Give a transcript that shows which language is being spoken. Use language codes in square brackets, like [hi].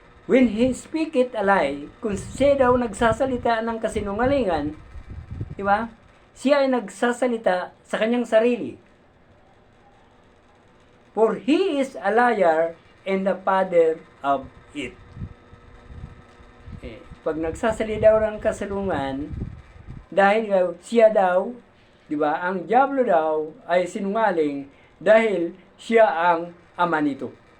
[en] When he speaketh a lie, [tl] kung siya daw nagsasalita ng kasinungalingan, di ba? Siya ay nagsasalita sa kanyang sarili. [en] For he is a liar and the father of it. [tl] Pag nagsasalita daw ng kasalungan, dahil siya daw, di ba, ang diablo daw ay sinungaling dahil siya ang ama nito.